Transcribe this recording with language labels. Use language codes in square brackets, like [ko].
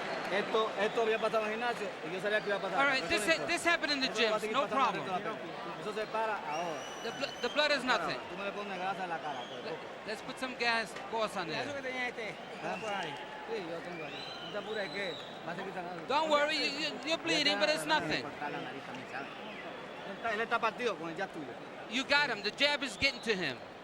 [es] Esto había pasado en el gimnasio y yo sabía que iba a pasar. [en] All right, this happened in the gym, no problem. [es] Eso se para ahora. [en] The blood is nothing. [es] Tú me le pones grasa en la cara. [en] Let's put some gas on there. [es] Eso que tenía este, por ahí. Sí, yo tengo ahí. No te apures que va a seguir sangrando. [en] Don't worry, you're bleeding, but it's nothing. [es] Él está partido con el jab tuyo. [en] You got him. The jab is getting to him.